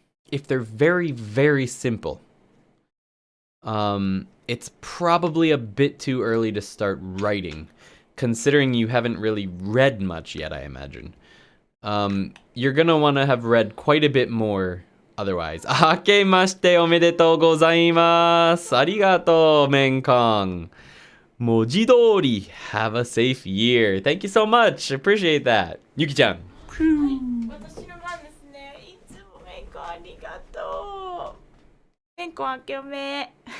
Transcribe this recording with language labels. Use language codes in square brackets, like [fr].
[en] If they're very, very simple, it's probably a bit too early to start writing, considering you haven't really read much yet, I imagine. You're gonna want to have read quite a bit more otherwise. [ja] 明けましておめでとうございます。ありがとう、メンコン。文字通り、 [en] have a safe year. Thank you so much. Appreciate that. ゆきちゃん。 [ja] 私の番ですね。いつもメンコありがとう。メンコ明けおめ。